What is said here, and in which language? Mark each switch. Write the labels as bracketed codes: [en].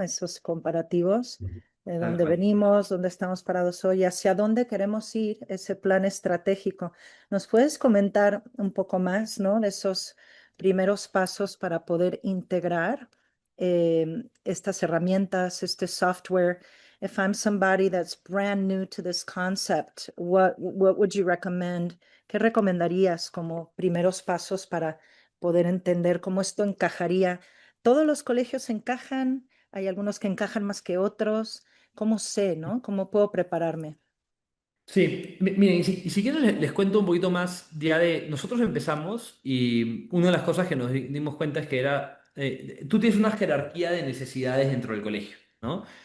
[es] Esos comparativos de Tal dónde cual. venimos, dónde estamos parados hoy, hacia dónde queremos ir, ese plan estratégico. ¿Nos puedes comentar un poco más, ¿no? De esos primeros pasos para poder integrar estas herramientas, este software? [en] If I'm somebody that's brand new to this concept, what would you recommend? [es] ¿Qué recomendarías como primeros pasos para poder entender cómo esto encajaría? ¿Todos los colegios encajan? ¿Hay algunos que encajan más que otros? ¿Cómo sé, no? ¿Cómo puedo prepararme? Sí, miren, y si quieren les cuento un poquito más ya de, nosotros empezamos y una de las cosas que nos dimos cuenta es que era, tú tienes una jerarquía de necesidades dentro del colegio, ¿no?